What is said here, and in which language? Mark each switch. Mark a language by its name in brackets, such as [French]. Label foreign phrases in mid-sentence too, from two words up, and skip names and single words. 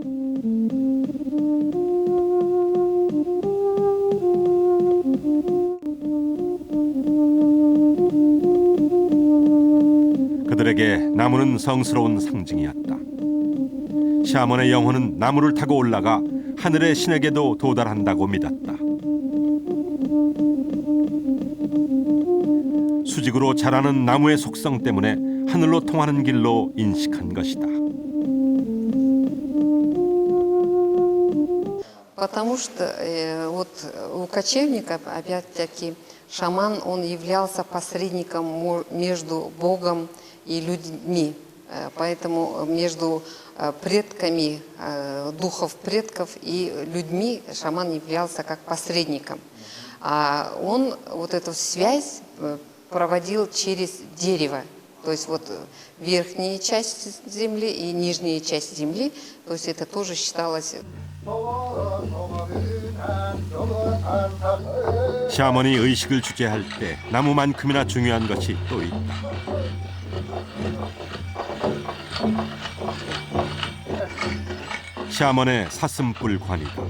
[Korean] 그들에게 나무는 성스러운 상징이었다. 샤먼의 영혼은 나무를 타고 올라가 하늘의 신에게도 도달한다고 믿었다. 수직으로 자라는 나무의 속성 때문에 하늘로 통하는 길로 인식한 것이다. [Russian] Потому что вот у кочевников, опять-таки, шаман, он являлся посредником между Богом и людьми. Поэтому между предками, духов предков и людьми шаман являлся как посредником. А он вот эту связь проводил через дерево. То есть вот верхняя часть земли и нижняя часть земли, то есть это тоже считалось... [Korean] 샤먼이 의식을 주재할 때 나무만큼이나 중요한 것이 또 있다. 샤먼의 사슴뿔관이다.